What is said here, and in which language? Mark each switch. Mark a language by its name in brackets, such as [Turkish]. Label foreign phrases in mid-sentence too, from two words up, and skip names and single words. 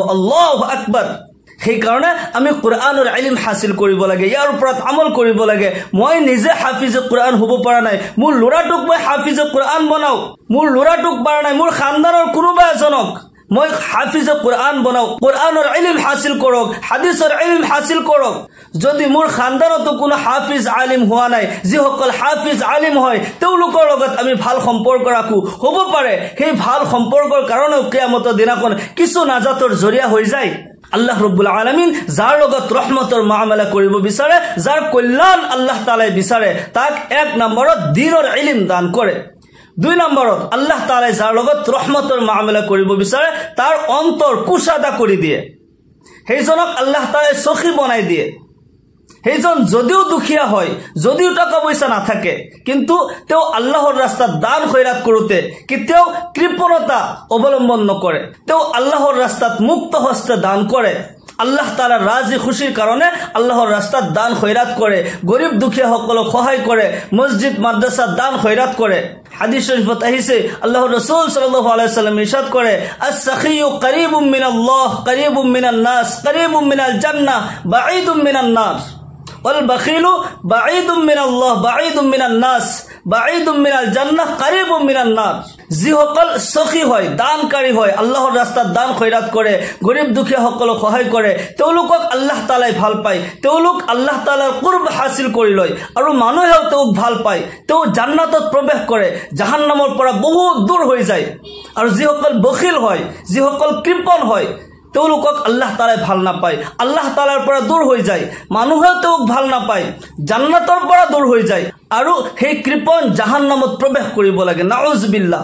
[Arabic] الله أكبر. [Assamese] সেই কাৰণে আমি কোরআনৰ ইলম হাসিল কৰিব লাগে, ইয়াৰ ওপৰত আমল কৰিব লাগে। মই নিজে হাফিজে কোরআন হ'ব পৰা নাই, মোৰ ল'ৰাটোক মই হাফিজে কোরআন বনাও, মোৰ ল'ৰাটোক পৰা নাই, মোৰ খানদানৰ কোনোবা এজনক মই হাফিজে কোরআন বনাও। কোরআনৰ ইলম হাসিল কৰক, হাদিসৰ ইলম হাসিল কৰক। যদি মোৰ খানদানতো কোনো হাফিজ আলিম হোৱা নাই, যিসকল হাফিজ আলিম হয়, তেওঁলোকৰ লগত আমি ভাল সম্পৰ্ক ৰাখো, হ'ব পাৰে সেই ভাল সম্পৰ্কৰ কাৰণেও কিয়ামতৰ দিনাখন কিছু নাজাতৰ জৰিয়া হৈ যায়। [Arabic] الله رب العالمين [Assamese] যাৰ লগত ৰহমতৰ মামলা কৰিব বিচাৰে, যাৰ কল্যাণ আল্লাহ তাআলাই বিচাৰে, তাক 1 নম্বৰত দ্বীনৰ ইলম দান কৰে। 2 নম্বৰত আল্লাহ তাআলাই যাৰ লগত ৰহমতৰ মামলা কৰিব বিচাৰে, তাৰ অন্তৰ কুশাদা কৰি দিয়ে, সেইজনক আল্লাহ তাআলাই সখী বনাই দিয়ে। সেইজন যদিও দুখীয়া হয়, যদিও টাকা পয়সা নাথাকে, কিন্তু তেওঁ আল্লাহৰ ৰাস্তাত দান খৈৰাত কৰোতে কেতিয়াও কৃপণতা অৱলম্বন নকৰে। তেওঁ আল্লাহৰ ৰাস্তাত মুক্ত হস্তে দান কৰে। আল্লাহ তাআলাৰ ৰাজি খুশিৰ কাৰণে আল্লাহৰ ৰাস্তাত দান খৈৰাত কৰে, গৰীব দুখীয়া সকলক সহায় কৰে, মছজিদ মাদ্ৰাসাত দান খৈৰাত কৰে। হাদিস শরীফত আহিছে আল্লাহর রাসূল [Arabic] صلى الله عليه وسلم [Assamese] ইরশাদ করে, [Arabic] السخي قريب من الله قريب من الناس قريب من الجنة بعيد من النار والبخيل بعيد من الله بعيد من الناس بعيد من الجنة قريب من النار. [Assamese] যিসকল সখী হয়, দানকারী হয়, আল্লাহর রাস্তাত দান খৈরাত করে, গরিব দুখীয়া সকলক সহায় কৰে, তেওঁলোকক আল্লাহ তাআলাই ভাল পায়, তেওঁলোক আল্লাহ তাআলাৰ কুৰ্ব হাসিল কৰি লয় আৰু মানুহেও তেওঁক ভাল পায়, তেওঁ জান্নাতত প্ৰৱেশ কৰে, জাহান্নামৰ পৰা বহুত দূৰ হৈ যায়। আৰু যিসকল বখিল হয়, যিসকল কৃপণ হয়, তেওঁলোকক আল্লাহ তাআলাই ভাল নাপায়, আল্লাহ তাআলাৰ পৰা দূৰ হৈ যায়, মানুহেও তেওঁক ভাল নাপায়, জান্নাতৰ পৰা দূৰ হৈ যায় আৰু সেই কৃপণ জাহান্নামত প্ৰৱেশ কৰিব লাগে, নাউজুবিল্লাহ।